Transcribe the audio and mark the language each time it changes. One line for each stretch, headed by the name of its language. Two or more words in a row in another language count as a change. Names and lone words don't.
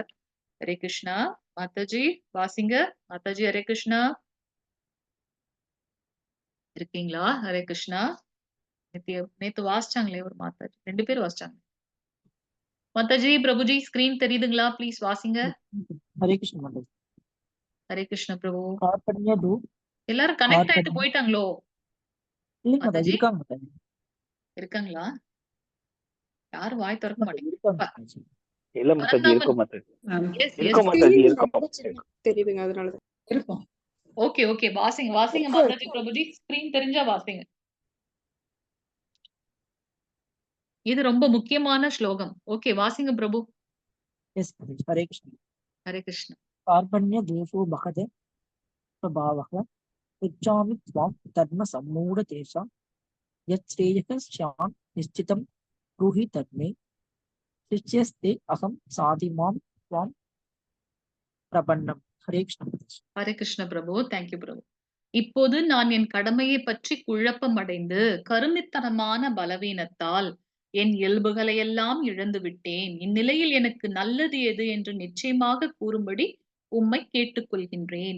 Tamil: ஹரே கிருஷ்ணா. மாதாஜி வாசிங்க. மாதாஜி ஹரே கிருஷ்ணா. இருக்கீங்களா? ஹரே கிருஷ்ணா. நேத்து வாசிச்சாங்களே ஒரு மாதாஜி. 2 பேரும் வாசிச்சாங்க. மாதாஜி, பிரபுஜி ஸ்கிரீன் தெரியுதுங்களா? ப்ளீஸ் வாசிங்க.
Hindi: हरे कृष्ण माताजी
Tamil: ஹரே கிருஷ்ண பிரபு.
Sanskrit: कार्पण्य दू
Tamil: எல்லாரும் கனெக்ட் ஆயிட்டு போயிட்டாங்களோ? இல்ல மாதாஜி மாதாஜி இருக்காங்க மாதாஜி இருக்காங்களா? யாரும் வாய் திறக்க மாட்டீங்க. இருக்காங்க மாதாஜி இல்ல மாதாஜி இருக்கும் மாதாஜி எஸ் இருக்கும் எஸ். மாதாஜி ஸ்கிரீன்ல இருக்கும் ரொம்ப சின்னதா தெரியுதுங்க அதனாலதான். இருக்கும்.
English: okay okay
Tamil: வாசிங்க வாசிங்க மாதாஜி பிரபுஜி. ஸ்கிரீன் தெரிஞ்சா வாசிங்க. இது ரொம்ப முக்கியமான ஸ்லோகம். ஓகே, வாசிங்க பிரபு.
Hindi: यस माताजी हरे कृष्ण
Tamil: ஹரே கிருஷ்ண.
Sanskrit: कार्पण्य दोषो बहते स्वभावः पृच्छामि त्वां धर्म सम्मूढ तेषां यत् श्रेयः स्यान् निश्चितं ब्रूहि तन्मे शिष्यस्ते अहं साधिमां त्वां प्रपन्नम् हरे कृष्ण माताजी
Tamil: ஹரே கிருஷ்ண பிரபு.
English: thank you
Tamil: பிரபு. இப்போது நான் என் கடமையை பற்றி குழப்பம் அடைந்து கருமித்தனமான பலவீனத்தால் என் இயல்புகளையெல்லாம் இழந்து விட்டேன். இந்நிலையில் எனக்கு நல்லது எது என்று நிச்சயமாக கூறும்படி உம்மை கேட்டுக்கொள்கின்றேன்.